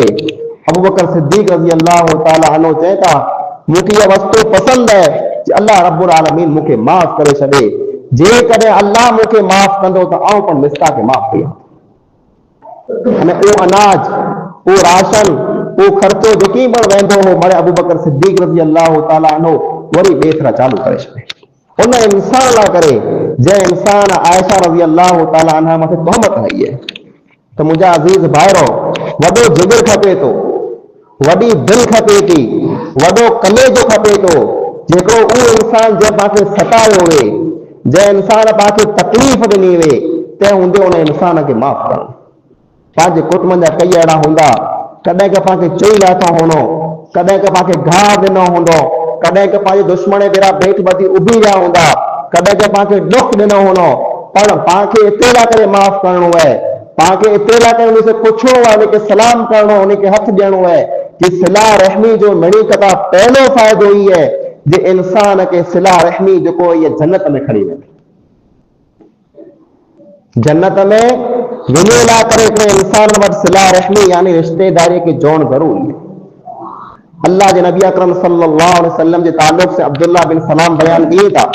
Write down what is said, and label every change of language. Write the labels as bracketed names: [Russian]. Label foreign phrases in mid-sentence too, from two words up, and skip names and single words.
[Sindhi] अबू बकर सिद्दीक [Arabic] رضي الله تعالى عنه [Sindhi] चए था मूंखे इहा वस्तु पसंदि आहे कि [Arabic] الله رب العالمين [Sindhi] मूंखे माफ़ करे छॾे, जेकॾहिं अल्लाह मूंखे माफ़ कंदो त आउं पण मिस्ताह खे माफ़ कयां। अने वो अनाज, वो राशन, वो ख़र्चो जेकी पण वेंदो हो मारे अबू बकर सिद्दीक [Arabic] رضي الله تعالى عنه [Sindhi] वरी ॿिए चालू करे छॾे। उन इंसान लाइ करे जंहिं इंसान आयशा [Arabic] رضي الله تعالى عنها [Sindhi] मथे तहमत हई है तो मुंहिंजा अज़ीज़ भाइरो वॾो जिगर खपे थो, वॾी दिलि खपे थी, वॾो कलेजो खपे थो, जेको उहो इंसान जंहिं पाण सतायो हुए, जंहिं इंसान पाण खे तकलीफ़ ॾिनी हुए, तंहिं हूंदे उन इंसान खे माफ़ करणु। पंहिंजे कुटुंब जा कई अहिड़ा हूंदा कॾहिं के पाण खे चई लाथो हूंदो, कॾहिं के पाण खे घाव ॾिनो हूंदो, कॾहिं के पंहिंजे दुश्मन भेरा भेट ॿधी उभी विया हूंदा, कॾहिं के पाण खे दुख ॾिनो हूंदो, पर पाण खे एतिरे लाइ करे माफ़ करणो आहे, पाण खे एतिरे लाइ करे उनसे पुछणो आहे, उनखे सलाम करणो, उनखे हथ ॾियणो आहे कि सिला रहमी जो मिणी कथा पहलो फ़ाइदो ई है जे इंसान के सिला रहमी जेको ये जन्नत में खणी वेंदी। जन्नत में वञण लाइ करे हिकिड़े इंसान वटि सिला रहमी यानी रिश्तेदारी खे जोड़ण ज़रूरी है। अल्लाह जे नबी अकरम [Arabic] صلى الله عليه وسلم [Sindhi] जे ताल्लुक से अब्दुल्लाह बिन सलाम बयान किए था।